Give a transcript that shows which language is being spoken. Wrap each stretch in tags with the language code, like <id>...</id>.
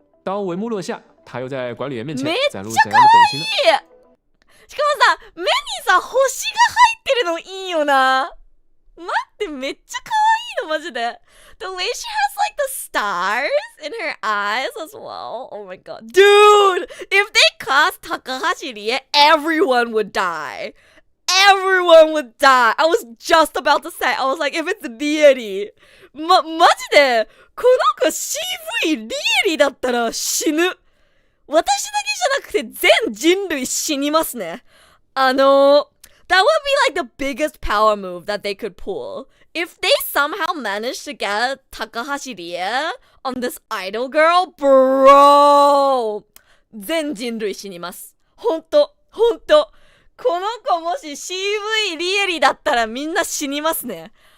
<zh>当帷幕落下，他又在管理员面前展露怎样的本性呢？</zh> <ja>しかもさ、目にさ、星が入ってるのいいよな。待って、めっちゃ可愛いのマジで。</ja> <en>The way she has like the stars in her eyes as well. Oh my god. Dude, if they cast Takahashi Rie, everyone would die. Everyone would die. I was just about to say, I was like, if it's Rie.</en> <ja>マジで、この子 CV リエリだったら死ぬ。私だけじゃなくて全人類死にますね。</ja> <en>that would be like the biggest power move that they could pull. If they somehow managed to get Takahashi Rie on this idol girl, bro!</en> <ja>全人類死にます。ほんと。この子もし CV リエリだったらみんな死にますね。</ja>